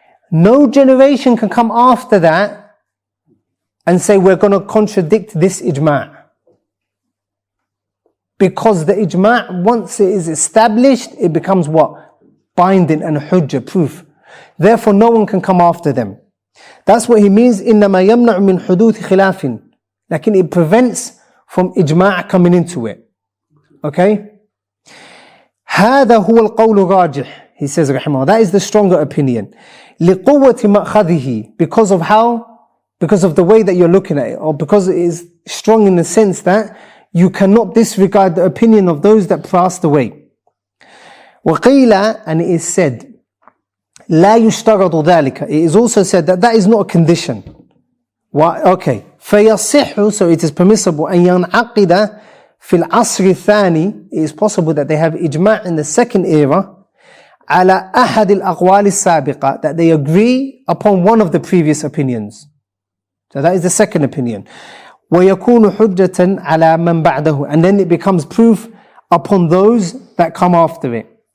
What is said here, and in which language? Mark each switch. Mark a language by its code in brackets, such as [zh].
[en] No generation can come after that and say we're going to contradict this ijma'. Because the ijma', once it is established, it becomes what? Binding and hujjah, proof. Therefore no one can come after them. That's what he means, [ar] إِنَّمَا يَمْنَعُ مِنْ حُدُوثِ خِلَافٍ. [en] Like it prevents from ijma' coming into it. Okay? [ar] هذا هو القول الراجح. [en] He says, رحمه, that is the stronger opinion. [ar] لِقُوَّةِ مَأْخَذِهِ. [en] Because of how? Because of the way that you're looking at it, or because it is strong in the sense that You cannot disregard the opinion of those that passed away. [ar] وَقِيلَ, [en] and it is said, [ar] لَا يُشْتَرَطُ ذَلِكَ. [en] It is also said that that is not a condition. Why? Okay. [ar] فَيَصِحُ, [en] so it is permissible, [ar] أَن يَنْعَقِدَ فِي الْعَصْرِ الثَّانِي. [en] It is possible that they have ijma' in the second era, [ar] على أحد الأقوال السابقة, [en] that they agree upon one of the previous opinions. So that is the second opinion. [ar] وَيَكُونُ حُجَّةً عَلَى مَنْ بَعْدَهُ, [en] and then it becomes proof upon those that come after it.